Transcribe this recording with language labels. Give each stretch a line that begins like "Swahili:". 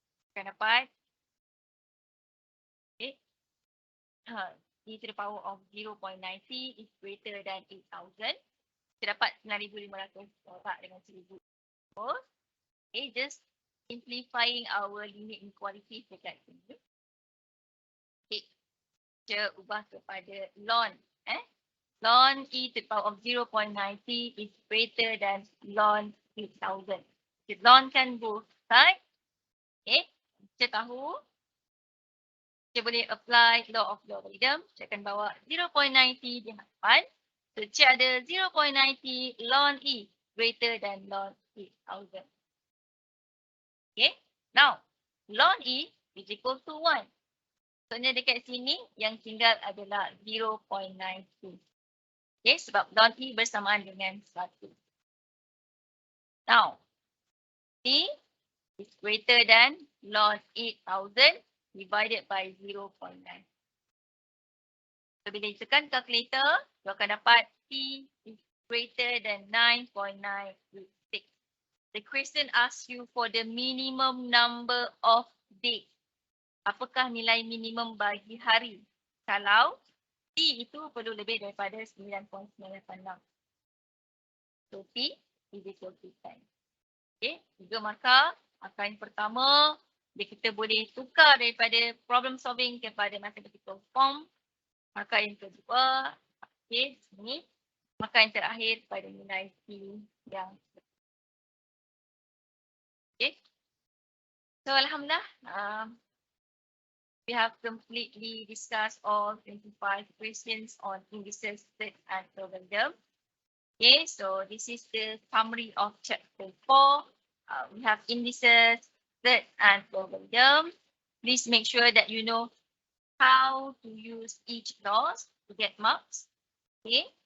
Malay: Akan dapat
English: okay, e to the power of 0.9t is greater than 8,000.
Malay: Kita dapat 9,500 tolak dengan 1,000.
English: Okay, just simplifying our limit inequality
Malay: dekat sini. Okay, kita ubah kepada ln.
English: Ln e to the power of 0.9t is greater than ln 8,000.
Malay: Kita lonkan
English: both side. Okay,
Malay: kita tahu kita boleh
English: apply law of logarithm.
Malay: Kita akan bawa 0.9t di hadapan. So, kita ada 0.9t ln e
English: greater than
Malay: ln 8,000.
English: Okay, now ln e is equal to 1.
Malay: Soalnya dekat sini yang tinggal adalah 0.92. Okay, sebab ln e bersamaan dengan 1.
English: Now, t is greater than ln 8,000 divided by 0.9. So,
Malay: bila ditekan
English: calculator, you
Malay: akan dapat
English: t is greater than 9.986. The question asks you for the minimum number of days.
Malay: Apakah nilai minimum bagi hari? Kalau T itu perlu lebih daripada 9.986.
English: So T is equal to 10. Okay, 3 markah.
Malay: Markah yang pertama, kita boleh tukar daripada problem solving kepada mathematical form. Markah yang kedua, okay, sini. Markah yang terakhir pada nilai T yang okay.
English: So alhamdulillah, we have completely discussed all 25 questions on indices, surds, and logarithm. Okay, so this is the summary of chapter 4. We have indices, surds, and logarithm. Please make sure that you know how to use each laws to get marks. Okay.